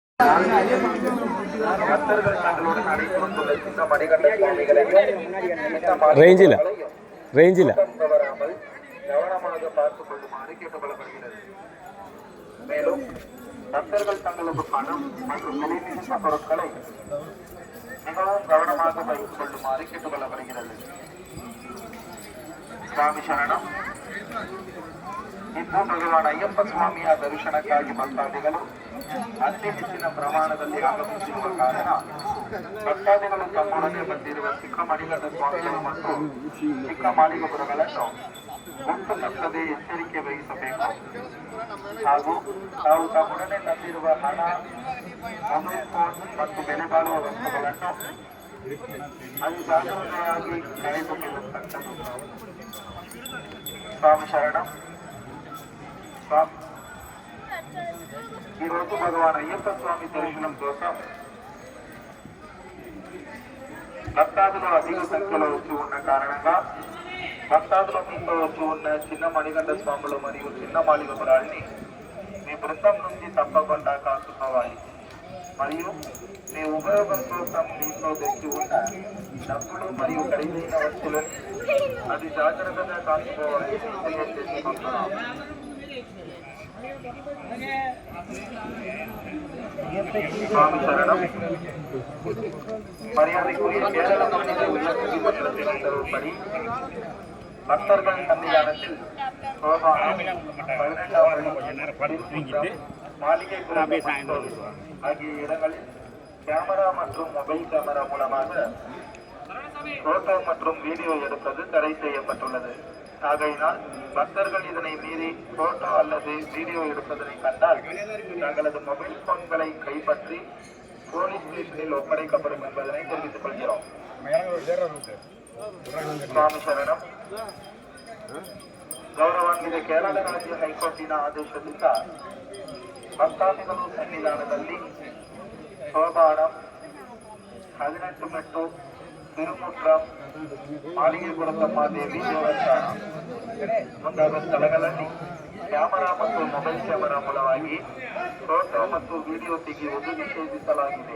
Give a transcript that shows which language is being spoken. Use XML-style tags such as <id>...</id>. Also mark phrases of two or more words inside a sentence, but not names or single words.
<ta>ரேஞ்சில் கவனமாக பார்த்துக் கொள்ளுமாறு கேட்டுக்கொள்ளப்படுகிறது. மேலும் பக்தர்கள் தங்களது பணம் மற்றும் விலை மிகுந்த பொருட்களை மிகவும் கவனமாக வைத்துக் கொள்ளுமாறு கேட்டுக்கொள்ளப்படுகிறது.</ta> <kn>ಸ್ವಾಮಿ ಶರಣಂ. ಇಂದು ಭಗವಾನ್ ಅಯ್ಯಪ್ಪ ಸ್ವಾಮಿಯ ದರ್ಶನಕ್ಕಾಗಿ ಭಕ್ತಾದಿಗಳು ಅತಿ ಹೆಚ್ಚಿನ ಪ್ರಮಾಣದಲ್ಲಿ ಆಗಮಿಸಿರುವ ಕಾರಣ ಭಕ್ತಾದಿಗಳು ತಮ್ಮೊಡನೆ ಬಂದಿರುವ ಚಿಕ್ಕಮಣಿಗಂಡ ಸ್ವಾಮಿಗಳು ಮತ್ತು ಚಿಕ್ಕಮಾಳಿಗಪುರಗಳನ್ನು ಗುಂಪು ತಪ್ಪದೆ ಎಚ್ಚರಿಕೆ ವಹಿಸಬೇಕು ಹಾಗೂ ತಾವು ತಮ್ಮೊಡನೆ ತಂದಿರುವ ಹಣ, ಮೊಬೈಲ್ ಫೋನ್ ಮತ್ತು ಬೆಲೆ ಬಾಳುವ ವಸ್ತುಗಳನ್ನು ಅದು ಜಾಗೃತೆಯಾಗಿ ಕಳೆದುಕೊಳ್ಳತಕ್ಕದ್ದು.</kn> <te>స్వామి శరణం. ఈరోజు భగవాన్ అయ్యప్ప స్వామి దర్శనం కోసం భక్తాదులు అధిక సంఖ్యలో వచ్చి ఉన్న కారణంగా భక్తాదుల మీతో వచ్చి ఉన్న చిన్న మణిగండ స్వాములు మరియు చిన్న మాళిగపురాల్ని మీ బృందం నుంచి తప్పకుండా కాసుకోవాలి. మరియు మీ ఉపయోగం కోసం మీతో తెచ్చి ఉన్న డబ్బులు మరియు ఖరీదైన వస్తువులను అది జాగ్రత్తగా కాసుకోవాలని తెలియజేసుకుంటున్నాం. స్వామి శరణం.</te> <ta>மரியாதைக்குரிய கேரள மாநில உயர்நீதிமன்றத்தின் உத்தரவுப்படி பக்தர்கள் சன்னிதானத்தில் சோபானம் 12 மாளிகை ஆகிய இடங்களில் கேமரா மற்றும் மொபைல் கேமரா மூலமாக போட்டோ மற்றும் வீடியோ எடுப்பது தடை செய்யப்பட்டுள்ளது. ஆகையினால் பக்தர்கள் இதனை மீறி போட்டோ அல்லது வீடியோ எடுப்பதனை கண்டால் தங்களது மொபைல் போன்களை கைப்பற்றி போலீஸ் ஸ்டேஷனில் ஒப்படைக்கப்படும் என்பதனை தெரிவித்துக் கொள்கிறோம்.</ta> <kn>ಸ್ವಾಮಿ ಶರಣಂ. ಗೌರವಾನ್ವಿತ ಕೇರಳ ರಾಜ್ಯ ಹೈಕೋರ್ಟಿನ ಆದೇಶದಿಂದ ಭಕ್ತಾದಿಗಳು ಸನ್ನಿಧಾನದಲ್ಲಿ ಸೋಪಾನಂ, 18 ಮೆಟ್ಟು, ತಿರುಮುಟ್ರಂ, ಮಾಳಿಗೆಪುರತಮ್ಮ ದೇವಿ ದೇವಸ್ಥಾನ ಮುಂತಾದ ಸ್ಥಳಗಳಲ್ಲಿ ಕ್ಯಾಮರಾ ಮತ್ತು ಮೊಬೈಲ್ ಕ್ಯಾಮರಾ ಮೂಲವಾಗಿ ಫೋಟೋ ಮತ್ತು ವಿಡಿಯೋ ತೆಗೆಯುವುದು ನಿಷೇಧಿಸಲಾಗಿದೆ.</kn>